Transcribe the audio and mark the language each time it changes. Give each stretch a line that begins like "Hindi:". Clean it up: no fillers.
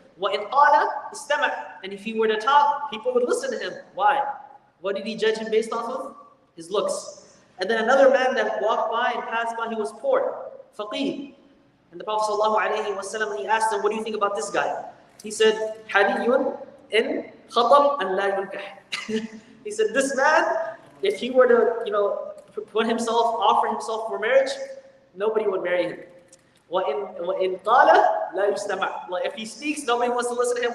Arabic: وَإِنْ قَالَ اسْتَمَعْ,
English: and if he were to talk, people would listen to him. Why? What did he judge him based off of? His looks. And then another man that walked by and passed by, he was poor, faqih. And the Prophet ﷺ, he asked him, what do you think about this guy? He said,
Arabic: حَرِيٌّ إِنْ خَطَبْ أَنْ لَا يُنْكَحْ.
English: He said, this man, if he were to offer himself for marriage, nobody would marry him.
Arabic: وَإِنْ قَالَ لَا يُسْتَمَعْ.
English: If he speaks, nobody wants to listen to him.